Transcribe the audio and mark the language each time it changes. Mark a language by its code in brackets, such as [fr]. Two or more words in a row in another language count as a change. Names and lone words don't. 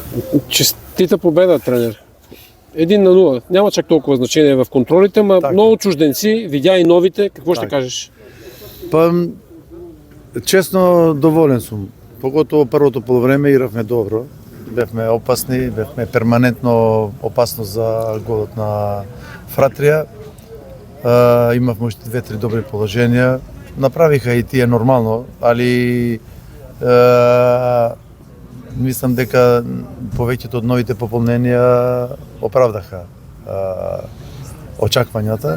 [bg] Честита победа, тренер. 1-0. Няма чак толкова значение в контролите, ма много чужденци, видя и новите. Какво ще кажеш? [mk] Па, честно, доволен сум. Поготово првото полувреме игравме добро. Бевме опасни, бевме перманентно опасност за голот на Фратрија. Имавме уште 2-3 добри положенија. Направиха и тие нормално, али мислам дека повеќето од новите пополненија оправдаха очаквањата.